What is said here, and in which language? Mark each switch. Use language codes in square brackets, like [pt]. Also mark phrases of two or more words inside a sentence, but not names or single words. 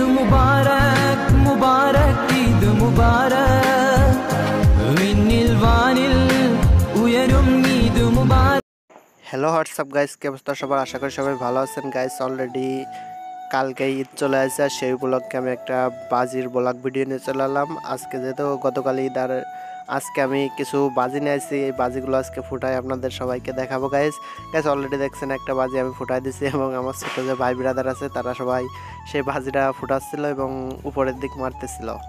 [ml] മുബാരക് മുബാരക് ഈദ് മുബാരക് വിണ്ണിൽ വാനിൽ ഉയരും ഈദ് മുബാരക്। [en] hello WhatsApp guys, [bn] কি অবস্থা সবার? আশা করি সবাই ভালো আছেন গাইস। অলরেডি কালকে ঈদ চলে আসছে, আর সেই উপলক্ষে আমি একটা বাজির [en] blog video [bn] নিয়ে চলে এলাম। আজকে যেহেতু গতকাল ঈদ, আর আজকে আমি কিছু বাজি নিয়ে আসছি। এই বাজিগুলো আজকে ফুটাই আপনাদের সবাইকে দেখাবো গাইস। অলরেডি দেখছেন একটা বাজি আমি ফুটাই দিছি, এবং আমার ছোটো যে ভাই ব্রাদার আছে তারা সবাই সেই বাজিটা ফুটাচ্ছিল এবং উপরের দিক মারতেছিল।